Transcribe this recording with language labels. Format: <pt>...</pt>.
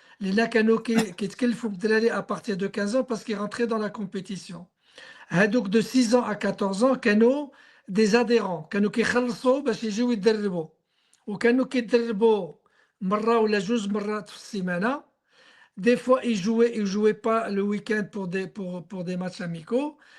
<fr>Les Nakano qui font à partir de 15 ans parce qu'ils rentraient dans la compétition. Donc de 6 ans à 14 ans,</fr> <ar>كانوا</ar> <fr>des adhérents,</fr> <ar>كانوا كيخلصوا باش يجيو يتدربوا، وكانوا كيتدربوا مرة ولا جوج مرات في السيمانة.</ar> <fr>Des fois ils jouaient pas le week-end pour des matchs amicaux.</fr>